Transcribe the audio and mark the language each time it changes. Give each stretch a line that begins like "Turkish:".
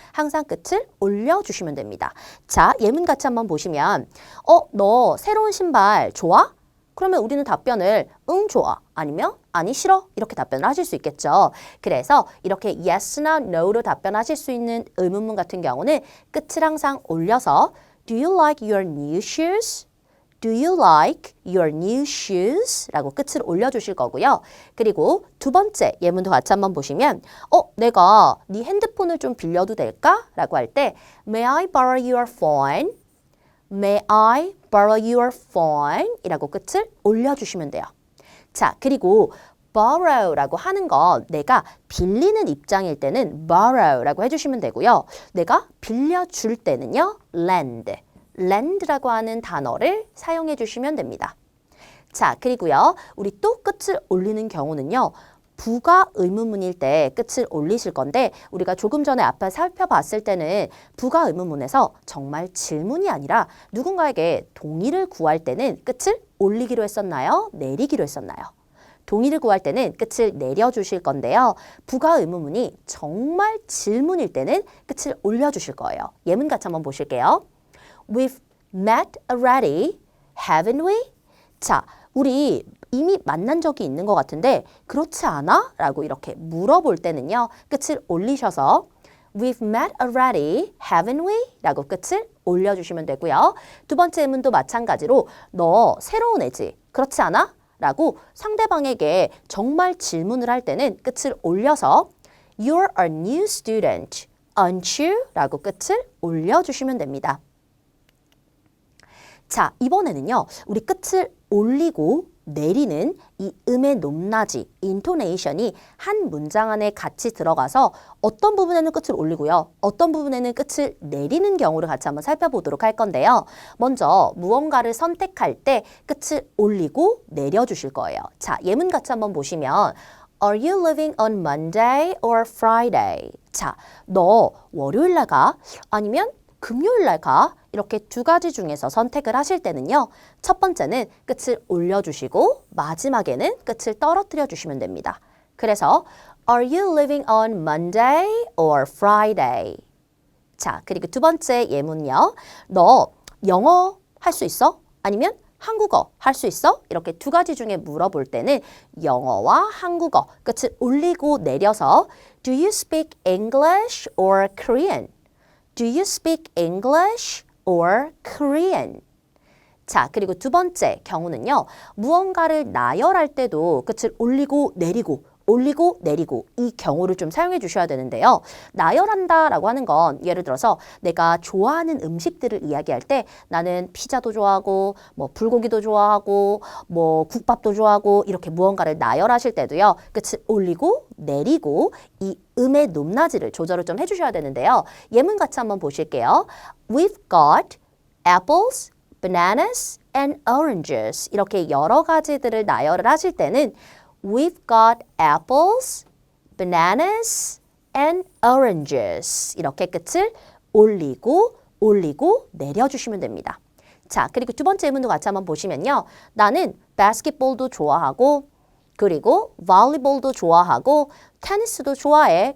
Korean: 항상 끝을 올려주시면 됩니다. 자, 예문 같이 한번 보시면 너 새로운 신발 좋아? 그러면 우리는 답변을 응, 좋아. 아니면 아니, 싫어. 이렇게 답변을 하실 수 있겠죠. 그래서 이렇게 yes나 no로 답변하실 수 있는 의문문 같은 경우는 끝을 항상 올려서
English: Do you like your new shoes? Do you like your new shoes?
Korean: 라고 끝을 올려주실 거고요. 그리고 두 번째 예문도 같이 한번 보시면 내가 네 핸드폰을 좀 빌려도 될까? 라고 할 때
English: May I borrow your phone? May I borrow your phone?
Korean: 이라고 끝을 올려주시면 돼요. 자, 그리고 borrow라고 하는 건 내가 빌리는 입장일 때는 borrow라고 해주시면 되고요. 내가 빌려줄 때는요, lend. lend라고 하는 단어를 사용해 주시면 됩니다. 자, 그리고요, 우리 또 끝을 올리는 경우는요, 부가 의문문일 때 끝을 올리실 건데 우리가 조금 전에 앞에 살펴봤을 때는 부가 의문문에서 정말 질문이 아니라 누군가에게 동의를 구할 때는 끝을 올리기로 했었나요? 내리기로 했었나요? 동의를 구할 때는 끝을 내려주실 건데요. 부가 의문문이 정말 질문일 때는 끝을 올려주실 거예요. 예문 같이 한번 보실게요.
English: We've met already, haven't we?
Korean: 자, 우리 이미 만난 적이 있는 것 같은데 그렇지 않아? 라고 이렇게 물어볼 때는요. 끝을 올리셔서
English: We've met already, haven't we?
Korean: 라고 끝을 올려주시면 되고요. 두 번째 예문도 마찬가지로 너 새로운 애지? 그렇지 않아? 라고 상대방에게 정말 질문을 할 때는 끝을 올려서
English: You're a new student, aren't you?
Korean: 라고 끝을 올려주시면 됩니다. 자, 이번에는요. 우리 끝을 올리고 내리는 이 음의 높낮이, intonation이 한 문장 안에 같이 들어가서 어떤 부분에는 끝을 올리고요. 어떤 부분에는 끝을 내리는 경우를 같이 한번 살펴보도록 할 건데요. 먼저 무언가를 선택할 때 끝을 올리고 내려주실 거예요. 자, 예문 같이 한번 보시면
English: Are you leaving on Monday or Friday?
Korean: 자, 너 월요일 날 가? 아니면 금요일 날 가? 이렇게 두 가지 중에서 선택을 하실 때는요. 첫 번째는 끝을 올려주시고 마지막에는 끝을 떨어뜨려 주시면 됩니다. 그래서
English: Are you leaving on Monday or Friday?
Korean: 자, 그리고 두 번째 예문요. 너 영어 할 수 있어? 아니면 한국어 할 수 있어? 이렇게 두 가지 중에 물어볼 때는 영어와 한국어 끝을 올리고 내려서
English: Do you speak English or Korean? Do you speak English or Korean?
Korean: 자, 그리고 두 번째 경우는요. 무언가를 나열할 때도 끝을 올리고 내리고 올리고 내리고 이 경우를 좀 사용해 주셔야 되는데요. 나열한다라고 하는 건 예를 들어서 내가 좋아하는 음식들을 이야기할 때 나는 피자도 좋아하고 뭐 불고기도 좋아하고 뭐 국밥도 좋아하고 이렇게 무언가를 나열하실 때도요. 끝을 올리고 내리고 이 음의 높낮이를 조절을 좀 해주셔야 되는데요. 예문 같이 한번 보실게요.
English: We've got apples, bananas, and oranges.
Korean: 이렇게 여러 가지들을 나열을 하실 때는
English: We've got apples, bananas, and oranges.
Korean: 이렇게 끝을 올리고 내려주시면 됩니다. 자, 그리고 두 번째 예문도 같이 한번 보시면요. 나는 바스켓볼도 좋아하고 그리고 볼리볼도 좋아하고 테니스도 좋아해.